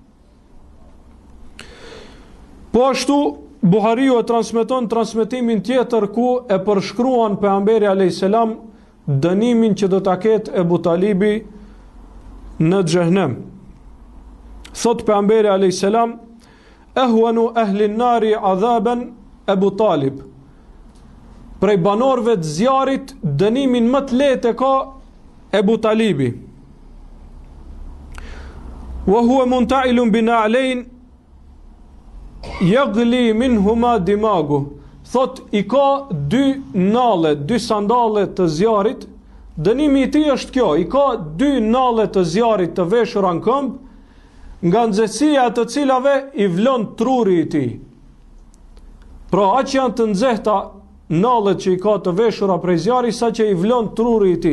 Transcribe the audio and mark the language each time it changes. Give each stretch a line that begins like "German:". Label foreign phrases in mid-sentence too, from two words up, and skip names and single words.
Albanian: Po ashtu Buhariu e transmeton transmetimin tjetër ku e përshkruan pejgamberi
Arabic: عليه السلام
Albanian: dënimin që do ta ketë Ebu Talibi në xhehenem. Thot pejgamberi
Arabic: عليه السلام: "أهون أهل النار عذابا أبو طالب."
Albanian: Prej banorëve të zjarit, dënimin më të lehtë e ka Ebu Talibi.
Arabic: "وهو منتعل بنعلين يغلي منهما دماغه."
Albanian: Thot, i ka 2 nalle, 2 sandale të zjarit. Dënimi i tij është kjo: i ka 2 nalle të zjarit të veshura në këmbë, nga nxehtësia të cilave i vlon truri i tij. Pra, aq janë të nxehta nallet që i ka të veshura prej zjarit, sa që i vlon truri i tij.